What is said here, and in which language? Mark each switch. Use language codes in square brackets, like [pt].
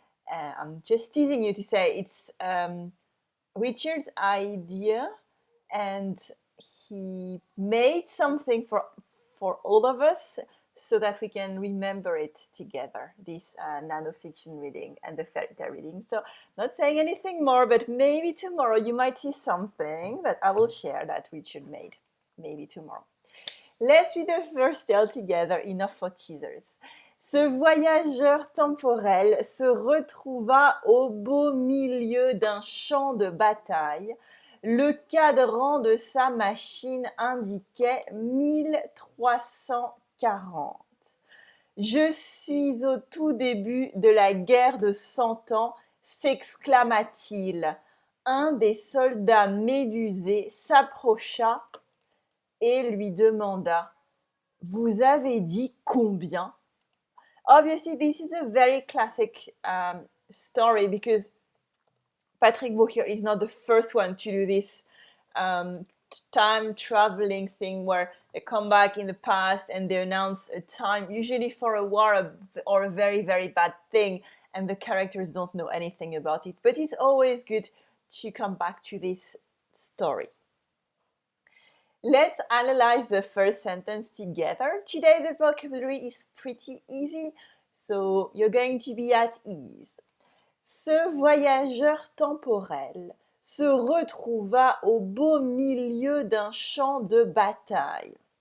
[en] I'm just teasing you to say it's Richard's idea, and he made something for all of us so that we can remember it together, this nanofiction reading and the fairy tale reading. So not saying anything more, but maybe tomorrow you might see something that I will share that Richard made. Maybe tomorrow. Let's read the first tale together, enough for teasers. [fr] Ce voyageur temporel se retrouva au beau milieu d'un champ de bataille. Le cadran de sa machine indiquait 1340. Je suis au tout début de la guerre de 100 ans, s'exclama-t-il. Un des soldats médusés s'approcha et lui demanda « Vous avez dit combien ?» [en] Obviously, this is a very classic story because Patrick Vauquier is not the first one to do this time traveling thing where they come back in the past and they announce a time, usually for a war or a very, very bad thing, and the characters don't know anything about it. But it's always good to come back to this story. Let's analyze the first sentence together. Today the vocabulary is pretty easy, so you're going to be at ease. [fr] Ce voyageur temporel se retrouva au beau milieu d'un champ de bataille.